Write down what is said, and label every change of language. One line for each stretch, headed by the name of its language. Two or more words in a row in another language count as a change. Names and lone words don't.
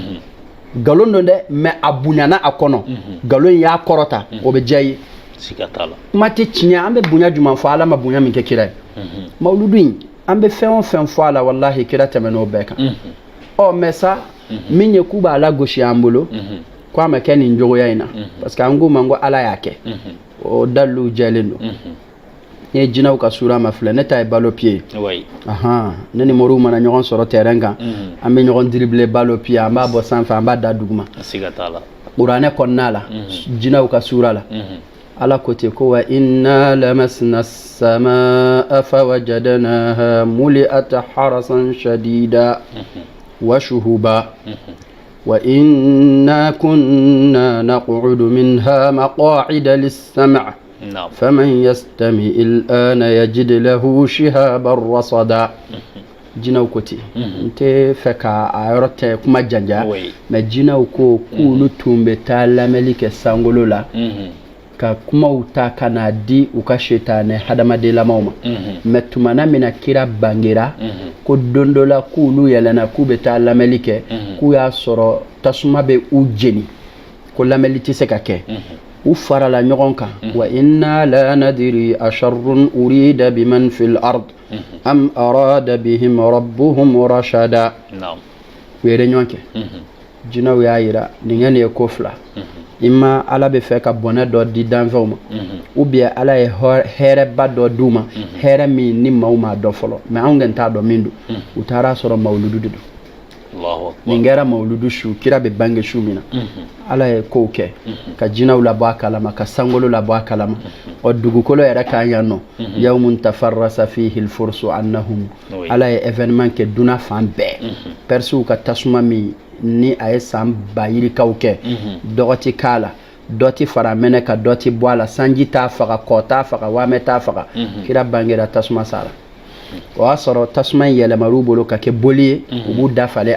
Bambara: galon don dɛ mais a bonyana a kɔnɔ galon y'a kɔrɔta o bɛ diya ye siga tala kuma tɛ tiɲɛ an bɛ bonya jumɛn fɔ ala ma bonya min kɛ kira ye mawuludu in an bɛ fɛn o fɛn fɔ a la wallahi kira tɛmɛn'o bɛɛ kan mais sa min ye k'u b'a la gosi an bolo ko a ma kɛ nin cogoya in na parce que an ko ma ko ala y'a kɛ o dalilu jɛlen don n ye jinɛw ka sura ma filɛ ne ta ye balo pied ne ni moriw mana ɲɔgɔn sɔrɔ terrain kan an bɛ ɲɔgɔn dribbler balo pied an b'a bɔ sanfɛ an b'a da duguma kuranɛ kɔnɔna la jinɛw ka sura la ala ko ten ko
Arabic: وإنا لمسنا السماء فوجدناها ملئت حرسا شديدا وشهبا وإنا كنا نقعد منها مقاعد للسمع فمن يستمع الآن يجد له شهابا رصدا
Bambara: jinaw ko ten nte fɛ ka a yɔrɔ tɛ kuma janja mais jinaw ko k'olu tun bɛ taa lamɛnli kɛ sangolo la ka kumaw ta kana di u ka shetane hadamadilamaw ma mais tumana mina kira bangera ko don dɔ la k'olu yɛlɛnna k'u bɛ taa lamɛnli kɛ k'u y'a sɔrɔ tasuma bɛ u jeni ko lamɛnli tɛ se ka kɛ u farala ɲɔgɔn kan
Arabic: وإنا لا ندري أشر أريد بمن في الأرض أم أراد بهم ربهم رشدا
Bambara: u ye réunion kɛ jinaw y'a yira nin ŋa nin ye ko fila ima ala bɛ fɛ ka bɔnɛ dɔ di danfɛnw ma ou bien ala ye hɛrɛba dɔ d'u ma hɛrɛ min ni maaw m'a dɔn fɔlɔ mais anw kɔni t'a dɔn min don u taara sɔrɔ mawuludu de don nin kɛra mawuludu su kira bɛ bange su min na ala ye kow kɛ ka jinaw labɔ a kalama ka sankolo labɔ a kalama o dugukolo yɛrɛ kan yan nɔ
Arabic: يوم تفرس فيه الفرس
Bambara: annahum ala ye événement kɛ duna fan bɛɛ persiw ka tasuma min ni a ye san ba yirikaw kɛ dɔgɔ ti k'a la dɔ ti fara mɛnɛ ka dɔ ti bɔ a la sanji t'a faga kɔ t'a faga waamɛ t'a faga kira bangera tasuma sara o y'a sɔrɔ tasuma in yɛlɛmar'u bolo ka kɛ boli ye u b'u dafalen